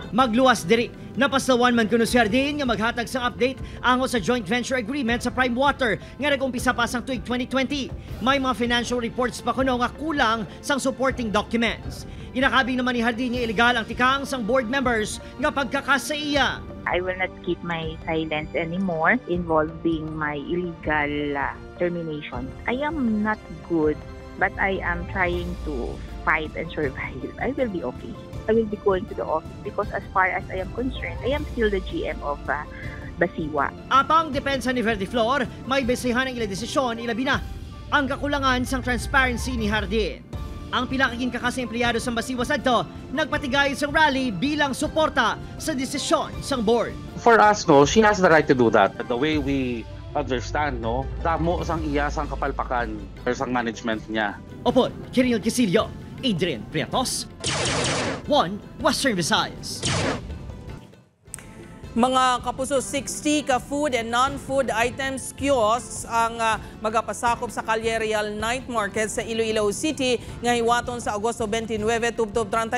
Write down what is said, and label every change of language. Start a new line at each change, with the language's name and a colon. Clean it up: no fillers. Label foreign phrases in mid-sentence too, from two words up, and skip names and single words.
Hiligaynon: Magluwas diri, napasawan man kuno si Hardin nga maghatag sang update ango sa
English: joint venture agreement
Hiligaynon: sa Prime Water nga nag-umpisa pa sang tuig 2020. May mga
English: financial reports
Hiligaynon: pa kuno nga kulang sang
English: supporting documents.
Hiligaynon: Inakabing naman ni Hardin nga illegal ang tikang sang board members nga pagkakasaiya.
English: I will not keep my silence anymore involving my illegal termination. I am not good, but I am trying to fight and survive. I will be okay. I will be going to the office because as far as I am concerned, I am still the GM of Basiwa.
Hiligaynon: Apang depensa ni Verdiflor, may basihan ang ilang desisyon, ilabi na ang kakulangan sang transparency ni Hardin. Ang pilakaging kakasing empleyado sa Basiwa Sadto, nagpatigay sang rally bilang suporta sa desisyon sang board.
English: For us, no, she has the right to do that. The way we understand,
Hiligaynon: no, damo sang iya sang kapalpakan sang management niya. Opo, Kiril Kisilio, Adrian Prietos, 1 Western Visayas. Mga kapuso, 60 ka
English: food and non-food items kiosks
Hiligaynon: ang magapasakop sa Calle Real Night Market sa Iloilo City nga hiwaton sa Agosto 29, tubtob 31.